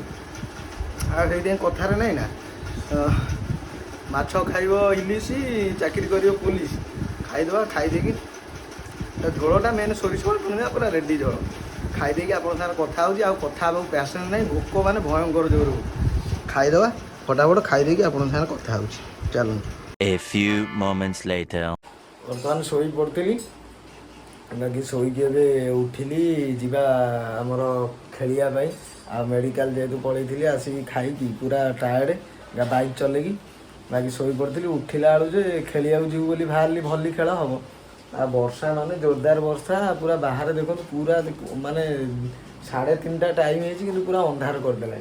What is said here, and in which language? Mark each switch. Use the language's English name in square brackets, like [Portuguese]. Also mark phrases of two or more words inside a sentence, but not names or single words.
[Odia] ଆଉ ସେଇଥିପାଇଁ କଥାରେ ନାହିଁ ନା, ମାଛ ଖାଇବ ଇଲିଶି, ଚାକିରି କରିବ ପୁଲିସ। ଖାଇଦେବା, ଖାଇଦେଇକି ଝୋଳଟା ମେନ୍ ସୋରିଷ ପୁଣିଦେବା, ପୁରା ରେଡ଼ି ଝୋଳ। ଖାଇଦେଇକି ଆପଣଙ୍କ ସାଙ୍ଗରେ କଥା ହେଉଛି, ଆଉ କଥା ହେବାକୁ ପ୍ୟାସେନ୍ସ ନାହିଁ, ଭୋକ ମାନେ ଭୟଙ୍କର ଜୋର। ଖାଇଦେବା ଫଟାଫଟ, ଖାଇଦେଇକି ଆପଣଙ୍କ ସାଙ୍ଗରେ କଥା ହେଉଛି। ଚାଲନ୍ତୁ। [English] A few moments later. [Odia] ବର୍ତ୍ତମାନ ଶୋଇ ପଡ଼ିଥିଲି, ବାକି ଶୋଇକି ଏବେ ଉଠିଲି, ଯିବା ଆମର ଖେଳିବା ପାଇଁ। ଆଉ ମେଡ଼ିକାଲ ଯେହେତୁ ପଳେଇଥିଲି, ଆସିକି ଖାଇକି ପୁରା [English] tired bike [Odia] ଚଲେଇକି, ବାକି ଶୋଇ ପଡ଼ିଥିଲି। ଉଠିଲା ବେଳୁ ଯେ ଖେଳିବାକୁ ଯିବୁ ବୋଲି ବାହାରିଲି, ଭଲି ଖେଳ ହେବ। ଆଉ ବର୍ଷା ମାନେ ଜୋରଦାର ବର୍ଷା, ପୁରା ବାହାରେ ଦେଖନ୍ତୁ, ପୁରା ମାନେ 3:30 ଟାଇମ୍ ହେଇଛି, କିନ୍ତୁ ପୁରା ଅନ୍ଧାର କରିଦେଲାଣି।